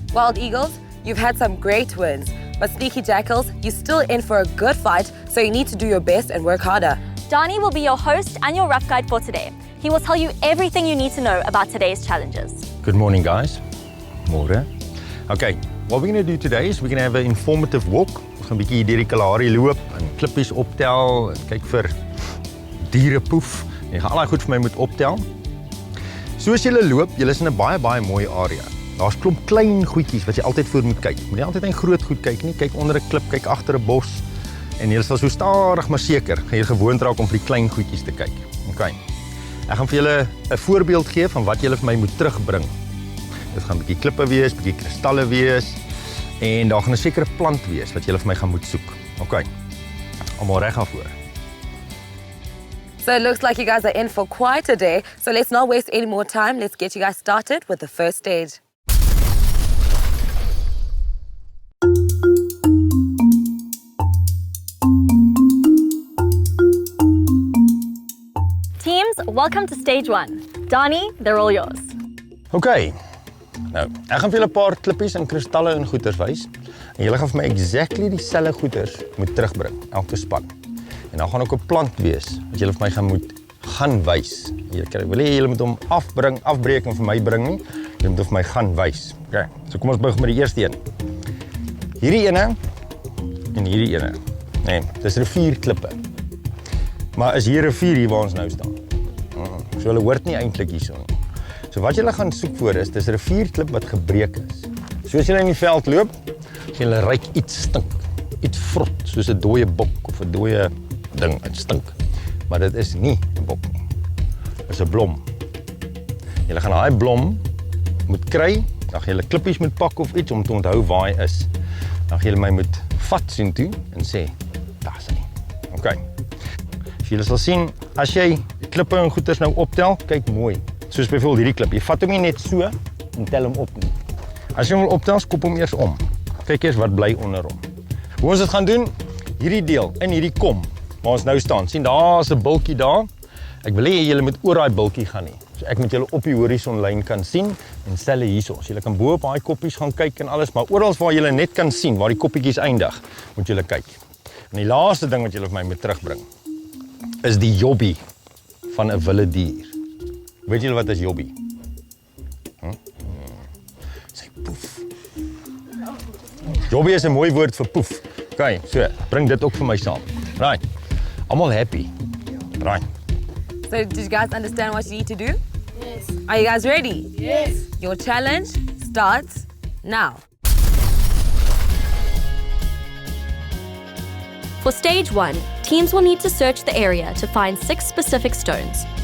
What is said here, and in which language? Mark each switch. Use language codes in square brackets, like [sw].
[en] Wild Eagles, you've had some great wins, but Sneaky Jackals, you're still in for a good fight, so you need to do your best and work harder. Donnie will be your host and your rough guide for today. He will tell you everything you need to know about today's challenges. Good morning, guys. Morning. Okay, what we're going to do today is we're going to have an informative walk. [af] Ons gaan 'n bietjie deur die Kalahari loop en klippies optel en kyk vir dierepoef. Jy gaan al daai goed vir my moet optel. Soos jy loop, jy is in 'n baie mooi area. Daar's klomp klein goedjies wat jy altyd voor moet kyk. Moenie altyd net groot goed kyk nie. Kyk onder 'n klip, kyk agter 'n bos en jy sal so stadig maar seker gaan jy gewoond raak om vir die klein goedjies te kyk. Okay. Ek gaan vir julle 'n voorbeeld gee van wat julle vir my moet terugbring. Dit gaan 'n bietjie klippe wees, bietjie kristalle wees en daar gaan 'n sekere plant wees wat julle vir my gaan moet soek. Okay. Almal reg daarvoor. [en] So it looks like you guys are in for quite a day. So let's not waste any more time. Let's get you guys started with the first stage. Teams, welcome to stage 1. Donnie, they're all yours. Okay. [af] Nou, ek gaan vir julle 'n paar klippies en kristalle en goeters wys. En julle gaan vir my exactly dieselfde goeters moet terugbring, elke span. En dan gaan ook 'n plant wees wat julle vir my gaan wys. Julle wil hê julle moet hom afbreek en vir my bring nie. Julle moet vir my gaan wys. Okay. So kom ons begin met die eerste een. Hierdie ene en hierdie ene. Nee, dis rivierklippe. Maar is hier 'n rivier hier waar ons nou staan? So hulle hoort nie eintlik hierso nie. So wat julle gaan soek voor is, dis 'n rivierklip wat gebreek is. Soos julle in die veld loop, julle ruik iets stink. Iets vrot, soos 'n dooie bok of 'n dooie ding, dit stink. Maar dit is nie 'n bok nie. Dit is 'n blom. Julle gaan daai blom moet kry, dan gaan julle klippies moet pak of iets om te onthou waar hy is. Dan gaan julle my moet vat sien toe en sê, daar's hy. Okay. So julle sal sien, as jy die klippe en goeters nou optel, kyk mooi. Soos byvoorbeeld hierdie klip, jy vat hom nie net so en tel hom op nie. As jy hom wil optel, skop hom eers om. Kyk eers wat bly onder hom. Hoe ons dit gaan doen, hierdie deel, in hierdie kom, waar ons nou staan, sien daar's 'n bultjie daar. Ek wil hê julle moet oor daai bultjie gaan nie. So ek moet julle op die horisonlyn kan sien en selle hierso. So julle kan bo op daai koppies gaan kyk en alles, maar oral waar julle net kan sien waar die koppietjies eindig, moet julle kyk. En die laaste ding wat julle vir my moet terugbring is die jobbie van 'n wilde dier. Weet julle wat is jobbie? Sy poef. Jobbie is 'n mooi woord vir poef. Okay, so bring dit ook vir my saam. Right. Almal happy. Right. [en] So did you guys understand what you need to do? Yes. Are you guys ready? Yes. Your challenge starts now. For stage 1, teams will need to search the area to find 6 specific stones.